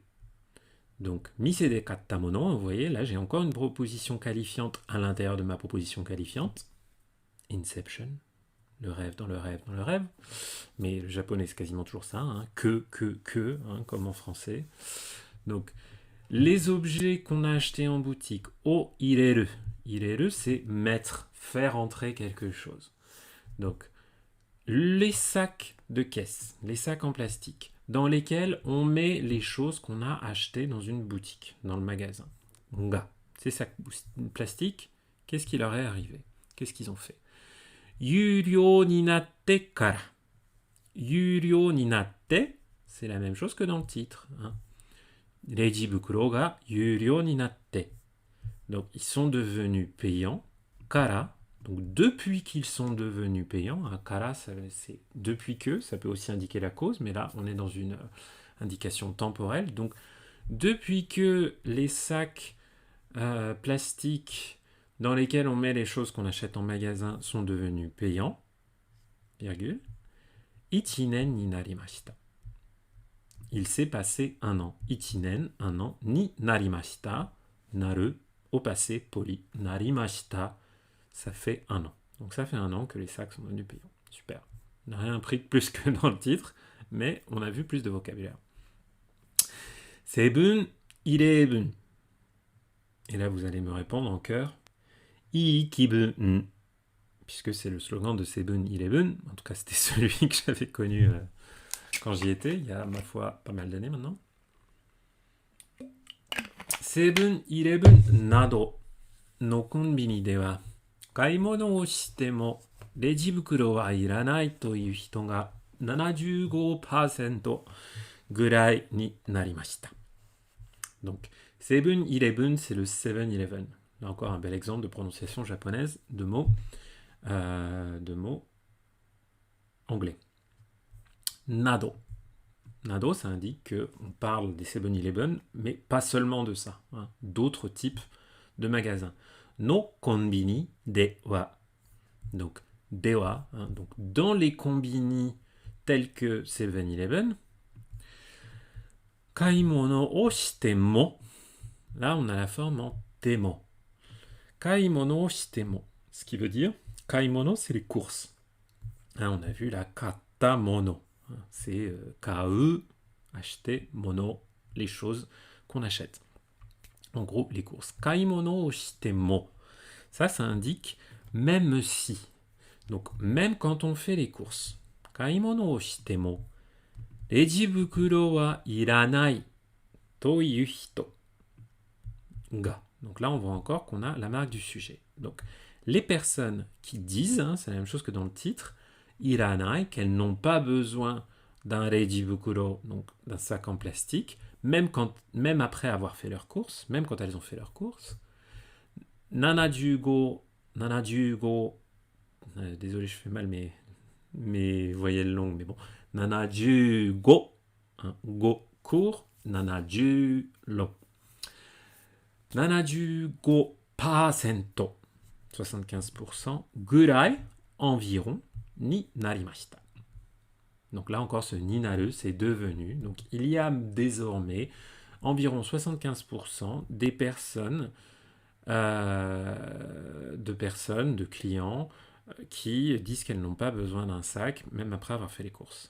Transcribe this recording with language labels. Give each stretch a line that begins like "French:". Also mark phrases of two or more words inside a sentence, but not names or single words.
French: Donc,
Japanese: 店で買った物,
French: vous voyez, là j'ai encore une proposition qualifiante à l'intérieur de ma proposition qualifiante. Inception, le rêve dans le rêve dans le rêve. Mais le japonais c'est quasiment toujours ça, hein. Que, hein, comme en français. Donc, les objets qu'on a achetés en boutique,
Japanese: を入れる.
French: Ireru, c'est mettre, faire entrer quelque chose. Donc, les sacs de caisse, les sacs en plastique, dans lesquels on met les choses qu'on a achetées dans une boutique, dans le magasin. Nga. Ces sacs plastiques, qu'est-ce qui leur est arrivé? Qu'est-ce qu'ils ont fait?
Japanese: 有料になってから. 有料になって,
French: c'est la même chose que dans le titre. Hein.
Japanese: レジ袋が有料になって.
French: Donc, ils sont devenus payants. Kara, donc depuis qu'ils sont devenus payants, hein, kara, c'est depuis que, ça peut aussi indiquer la cause, mais là, on est dans une indication temporelle. Donc, depuis que les sacs plastiques dans lesquels on met les choses qu'on achète en magasin sont devenus payants, virgule,
Japanese: 一年になりました.
French: Il s'est passé un an. Ichinen, un an,
Japanese: になりました,
French: naru, au passé poli, narimashita, ça fait un an. Donc ça fait un an que les sacs sont devenus payants. Super. On n'a rien appris de plus que dans le titre, mais on a vu plus de vocabulaire. Seibun, irebun. Et là, vous allez me répondre en chœur. Iikibun. Puisque c'est le slogan de Seibun, irebun. En tout cas, c'était celui que j'avais connu quand j'y étais, il y a, ma foi, pas mal d'années maintenant.
Japanese: セブンイレブンなどのコンビニでは買い物をしてもレジ袋はいらないという人が 75% ぐらいになりました。
French: Donc, Seven-Eleven, c'est le 7-Eleven. Là encore un bel exemple de prononciation japonaise de mots anglais. Nado. Nado, ça indique qu'on parle des 7-Eleven, mais pas seulement de ça. Hein, d'autres types de magasins.
Japanese: のコンビニでは.
French: Donc,
Japanese: では,
French: hein, donc dans les kombini tels que 7-Eleven.
Japanese: 買い物をしても.
French: Là, on a la forme en temo.
Japanese: 買い物をしても.
French: Ce qui veut dire, kaimono, c'est les courses. Hein, on a vu la
Japanese: 買った物.
French: Hein, c'est kau, acheter, mono, les choses qu'on achète. En gros, les courses.
Japanese: 買い物をしても.
French: Ça indique même si. Donc, même quand on fait les courses.
Japanese: 買い物をしても. レジ袋はいらないという人が.
French: Donc là, on voit encore qu'on a la marque du sujet. Donc, les personnes qui disent, hein, c'est la même chose que dans le titre, iranai, qu'elles n'ont pas besoin d'un reijibukuro, donc d'un sac en plastique, même après avoir fait leurs courses, même quand elles ont fait leurs courses. 75, désolé, je fais mal mes voyelles longues, mais bon. 75, hein, go, court, 76. 75%, 75% ぐらい environ になりました。Donc là encore, ce
Japanese: になる,
French: c'est devenu. Donc il y a désormais environ 75% des personnes, de clients, qui disent qu'elles n'ont pas besoin d'un sac, même après avoir fait les courses.